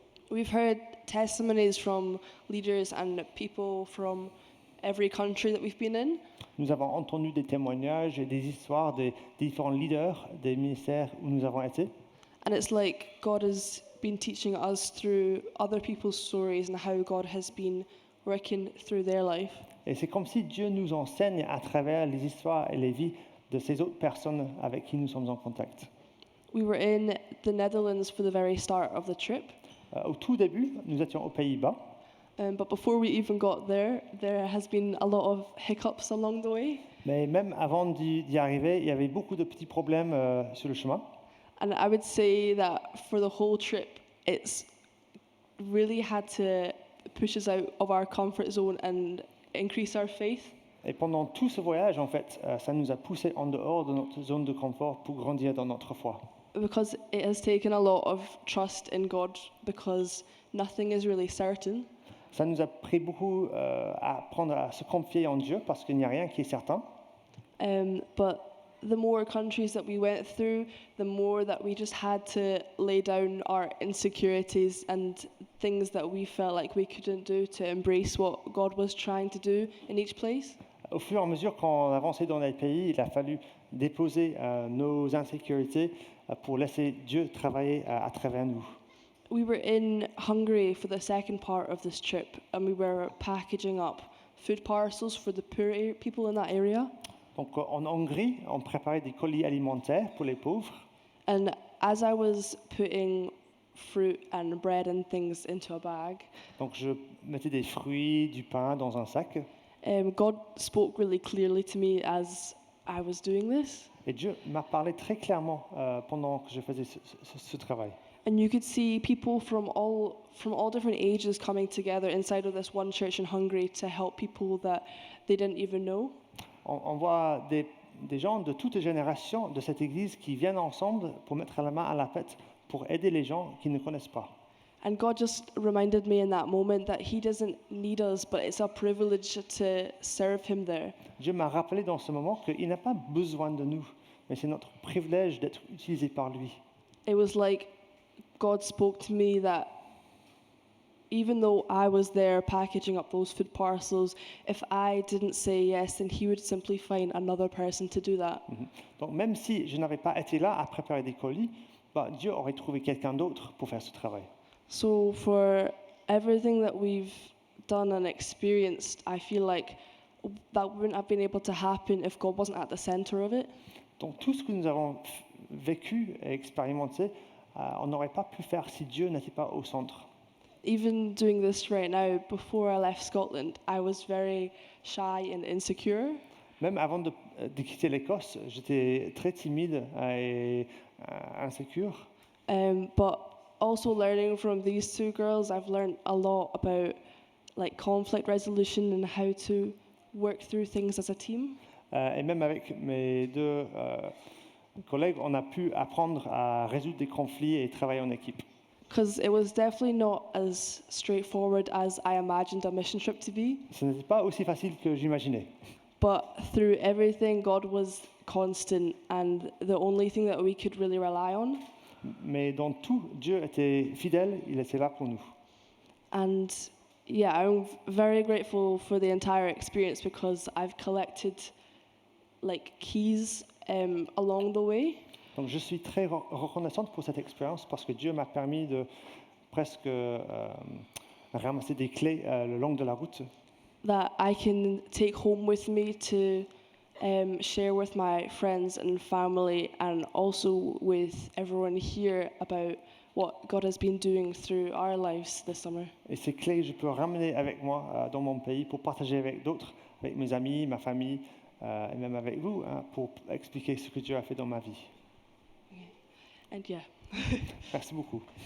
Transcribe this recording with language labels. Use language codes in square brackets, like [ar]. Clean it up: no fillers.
[en] We've heard testimonies from leaders and people from every country that we've been in. [fr] Nous avons entendu des témoignages et des histoires des différents leaders des ministères où nous avons été. [en] And it's like God has been teaching us through other people's stories and how God has been working through their life. [fr] Et c'est comme si Dieu nous enseigne à travers les histoires et les vies de ces autres personnes avec qui nous sommes en contact. [en] We were in the Netherlands for the very start of the trip. [fr] Au tout début, nous étions aux Pays-Bas. [en] But before we even got there has been a lot of hiccups along the way. [fr] Mais même avant d'y arriver, il y avait beaucoup de petits problèmes sur le chemin. [en] And I would say that for the whole trip, it's really had to push us out of our comfort zone and increase our faith. [fr] Et pendant tout ce voyage, en fait, ça nous a poussés en dehors de notre zone de confort pour grandir dans notre foi. [en] Because it has taken a lot of trust in God because nothing is really certain. [fr] Ça nous a pris beaucoup à apprendre à se confier en Dieu parce qu'il n'y a rien qui est certain. [en] But the more countries that we went through, the more that we just had to lay down our insecurities and things that we felt like we couldn't do to embrace what God was trying to do in each place. [fr] Au fur et à mesure qu'on avançait dans les pays, il a fallu déposer nos insécurités pour laisser Dieu travailler à travers nous. [en] We were in Hungary for the second part of this trip, and we were packaging up food parcels for the poor people in that area. [fr] Donc en Hongrie, on préparait des colis alimentaires pour les pauvres. [en] And as I was putting fruit and bread and things into a bag, [fr] Donc je mettais des fruits, du pain dans un sac. [en] God spoke really clearly to me as I was doing this. [fr] Et Dieu m'a parlé très clairement pendant que je faisais ce travail. [en] And you could see people from all different ages coming together inside of this one church in Hungary to help people that they didn't even know. [fr] On voit des gens de toutes générations de cette église qui viennent ensemble pour mettre la main à la pâte pour aider les gens qui ne connaissent pas. [en] And God just reminded me in that moment that He doesn't need us, but it's a privilege to serve Him there. [fr] Dieu m'a rappelé dans ce moment qu'il n'a pas besoin de nous, mais c'est notre privilège d'être utilisé par lui. [en] It was like God spoke to me that even though I was there packaging up those food parcels, if I didn't say yes, then He would simply find another person to do that. [fr] Donc même si je n'avais pas été là à préparer des colis, Dieu aurait trouvé quelqu'un d'autre pour faire ce travail. [en] So for everything that we've done and experienced, I feel like that wouldn't have been able to happen if God wasn't at the center of it. [fr] Donc tout ce que nous avons vécu et expérimenté, on n'aurait pas pu faire si Dieu n'était pas au centre. [en] Even doing this right now, before I left Scotland, I was very shy and insecure. [fr] Même avant de quitter l'Écosse, j'étais très timide et insécure. [en] But also learning from these two girls, I've learned a lot about like conflict resolution and how to work through things as a team. [fr] Et même avec mes deux collègues, on a pu apprendre à résoudre des conflits et travailler en équipe. [en] Because it was definitely not as straightforward as I imagined a mission trip to be. [fr] Ce n'était pas aussi facile que j'imaginais. [en] But through everything, God was constant and the only thing that we could really rely on. [fr] Mais dans tout, Dieu était fidèle, il était là pour nous. [en] And yeah, I'm very grateful for the entire experience because I've collected like keys along the way. [fr] Donc je suis très reconnaissante pour cette expérience parce que Dieu m'a permis de presque ramasser des clés le long de la route [en] That I can take home with me to share with my friends and family and also with everyone here about what God has been doing through our lives this summer. [fr] et ces clés je peux ramener avec moi dans mon pays pour partager avec d'autres, avec mes amis, ma famille et même avec vous pour expliquer ce que Dieu a fait dans ma vie. [en] And yeah. [fr] Merci beaucoup.